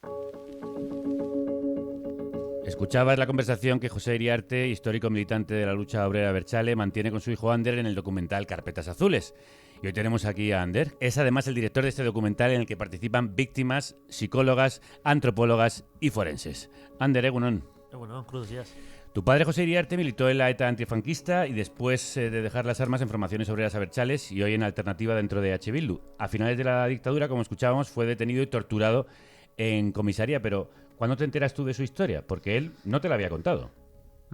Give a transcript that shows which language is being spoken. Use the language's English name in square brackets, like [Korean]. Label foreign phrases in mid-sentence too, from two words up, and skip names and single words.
[Spanish] Escuchabas la conversación que José Iriarte, histórico militante de la lucha obrera abertzale, mantiene con su hijo Ander en el documental Carpetas Azules. Y hoy tenemos aquí a Ander. Es además el director de este documental en el que participan víctimas, psicólogas, antropólogas y forenses. [Basque] Ander, egunon. Egunon, [Spanish] cruz días. Tu padre José Iriarte militó en la ETA antifranquista y después de dejar las armas en formaciones obreras abertzales y hoy en Alternativa dentro de H. Bildu. A finales de la dictadura, como escuchábamos, fue detenido y torturado en comisaría, pero ¿cuándo te enteras tú de su historia? Porque él no te la había contado.